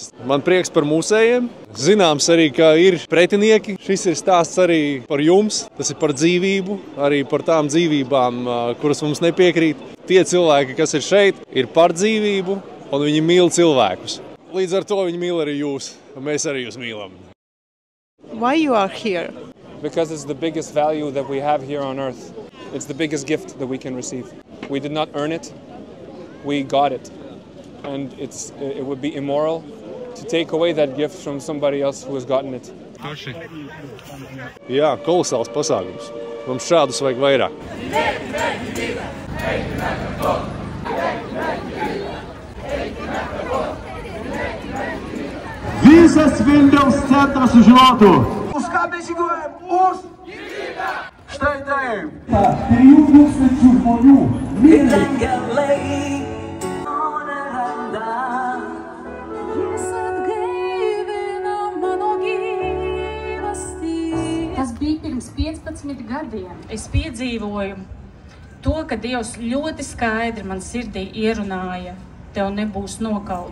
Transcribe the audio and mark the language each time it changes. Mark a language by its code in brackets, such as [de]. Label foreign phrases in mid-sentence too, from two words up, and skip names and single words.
[lv] Man prieks par mūsējiem. Zināms arī, ka ir pretinieki. Šis ir stāsts arī par jums. Tas ir par dzīvību. Arī par tām dzīvībām, kuras mums nepiekrīt. Tie cilvēki, kas ir šeit, ir par dzīvību un viņi mīl cilvēkus. Līdz ar to viņi mīl arī jūs. Un mēs arī jūs mīlam. [en] Why you are here? Because it's the biggest value that we have here on earth. It's the biggest gift that we can receive. We did not earn it, we got it. And it would be immoral to take away that gift from somebody else who has gotten it. [lv] Jā, kolosāls pasākums. Mums šādus vajag vairāk. [lt] Visas Vilniaus centras už žinotų. Už ką mes žygiuojam? Už gyvybę! Štai taip. 3000 žmonių mirė. [lv] Tas bija pirms 15 gadiem. Es piedzīvoju to, ka Dievs ļoti skaidri man sirdī ierunāja, tev nebūs nokaut.